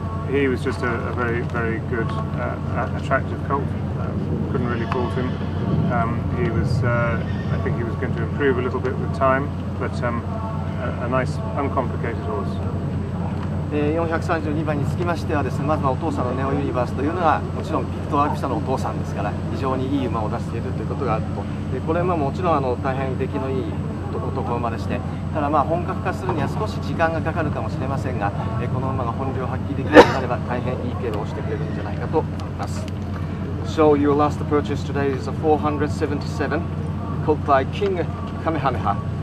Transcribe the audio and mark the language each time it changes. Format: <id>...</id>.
<en>He was just a very, very good, attractive colt. Couldn't really fault him. He was, I think he was going to improve a little bit with time, but a nice, uncomplicated horse.</en> <ja>432番につきましてはですね、まずはお父さんのネオユニバースというのはもちろんビクトワール・ピシャのお父さんですから非常にいい馬を出しているということがあると。でこれはもちろん大変出来のいい男馬でして、ただ本格化するには少し時間がかかるかもしれませんが、この馬が本領発揮できるようになれば大変いい競馬をしてくれるんじゃないかと思います。</ja> <en>So your last purchase today is a 477 called by King Kamehameha.</en>